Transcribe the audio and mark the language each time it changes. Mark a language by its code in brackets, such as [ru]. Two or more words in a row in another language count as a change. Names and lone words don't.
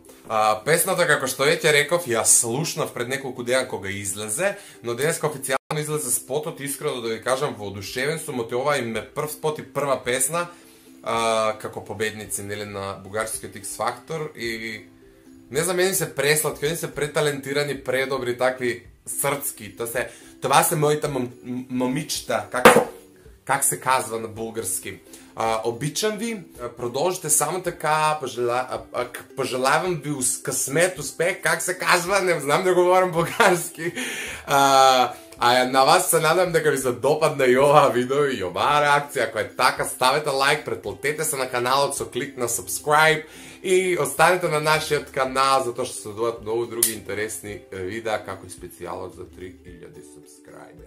[mk] Песната, како што веќе реков, ја слушнав пред неколку дена кога излезе, но денеска официјално излезе спотот, искрено да ви кажам, воодушевен сум од ова им е прв спот и прва песна како победници, нели, на бугарскиот X Factor и не знам, мене се пресладки, они се преталентирани, предобри, такви срцки. [bg] Това се моите момичета, как се казва на булгарски. Обичам ви, продолжите само така, пожелавам ви късмет, успех, как се казва, [mk] не знам да говорам булгарски. На вас се надам дека ви се допадна и ова видео и оваа реакција. Ако е така, ставете лайк, претплатете се на каналот со клик на subscribe и останете на нашиот канал, затоа што се доаѓаат многу други интересни видеа, како и специјалот за 3000 subscriberi.